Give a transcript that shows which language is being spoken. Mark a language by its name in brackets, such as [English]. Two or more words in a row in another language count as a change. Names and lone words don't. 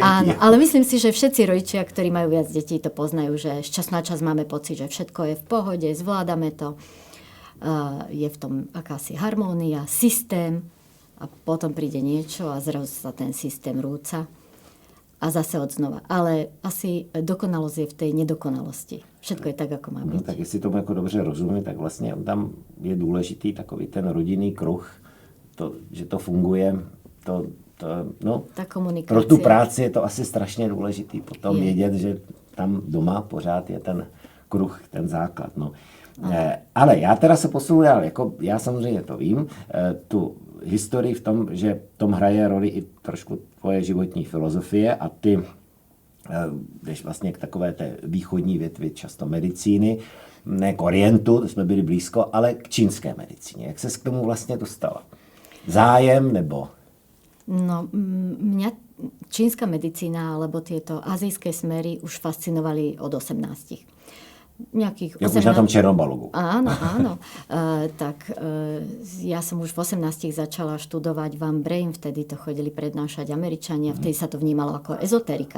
[Slovak] Áno, ale myslím si, že všetci rodičia, ktorí majú viac detí, to poznajú, že z času na čas máme pocit, že všetko je v pohode, zvládame to. Je v tom akási harmónia, systém a potom príde niečo a zrazu sa ten systém rúca. A zase odznova. Ale asi dokonalosť je v tej nedokonalosti. Všetko je tak, ako má byť. No, [Czech] tak jestli tomu jako dobře rozumím, tak vlastně tam je důležitý takový ten rodinný kruh, že to funguje, [Slovak] tá komunikácia. [Czech] pro tu práci je to asi strašně důležitý potom vědět, že tam doma pořád je ten kruh, ten základ. No. Ale já teda se posunu dál, jako já samozřejmě to vím, tu historii v tom, že tom hraje roli i trošku tvoje životní filozofie a ty jdeš vlastně k takové té východní větvi často medicíny, ne k orientu, to jsme byli blízko, ale k čínské medicíně. Jak ses k tomu vlastně dostala? Zájem nebo... No, [Slovak] mňa čínska medicína alebo tieto azijské smery už fascinovali od 18. Nejakých 18... už na tom Černobalogu. Áno. Ja som už v 18 začala študovať Van Brain, vtedy to chodili prednášať Američania, vtedy sa to vnímalo ako ezoterika.